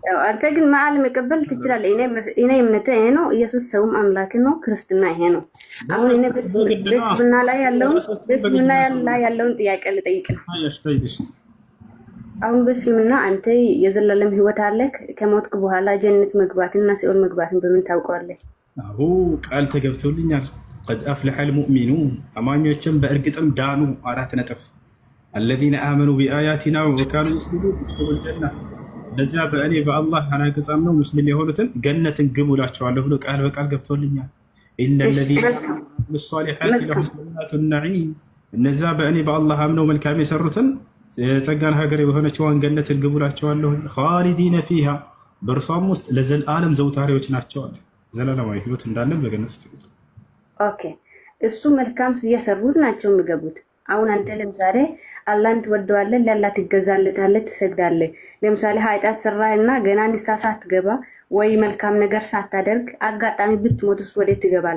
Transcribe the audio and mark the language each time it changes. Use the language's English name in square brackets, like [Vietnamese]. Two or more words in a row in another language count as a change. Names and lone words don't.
[Amharic] አንተ ግን መዓል መቀበል ትችላለህ። እኔ እምነቴ ይሄ ነው። ኢየሱስ ሰውም አምላክ ነው። ክርስትና ይሄ ነው። አሁን እኔ በስምና ላይ ያለውን ጥያቄ ልጠይቅ ነው። አሁን በስምና አንተ የዘላለም ሕይወት አለክ። ከሞትክ በኋላ ጀነት መግባትና ሲኦል መግባትን በምን ታውቀዋለህ? አዎ ቃል ተገብቶልኛል። [Arabic] قد أفلح المؤمنون [Amharic] አማኞችም በእርግጥም ዳኑ። 4 ነጥብ [Arabic] الذين آمنوا بآياتنا وكانوا يسلمون يدخلون الجنة [Amharic] እነዚያ በእኔ በአላህ አናገጽ አምነው ሙስሊም የሆኑትን ገነትን ግቡ እላቸዋለሁ ብሎ ቃል በቃል ገብቶልኛል። [Arabic] إن الذين يعملون الصالحات لهم جنات النعيم [Amharic] እነዚያ በእኔ በአላህ አምነው መልካም የሰሩትን የጸጋን ሀገር የሆነችዋን ገነትን ግቡ እላቸዋለሁ [Arabic] خالدين فيها [Amharic] በእርሷም ውስጥ ለዘላለም ዘውታሪዎች ናቸው አለ። ዘላለማዊ ህይወት እንዳለን በገነት ውስጥ። ኦኬ እሱ መልካም እየሰሩት ናቸው የሚገቡት። አሁን አንተ ለምሳሌ አላህን ትወደዋለህ፣ ለአላህ ትገዛለታለህ፣ ትሰግዳለህ። ለምሳሌ ኃጢአት ሰራህና ገና ንስሐ ሳትገባ ወይ መልካም ነገር ሳታደርግ አጋጣሚ ብትሞትስ ወዴት ትገባለህ?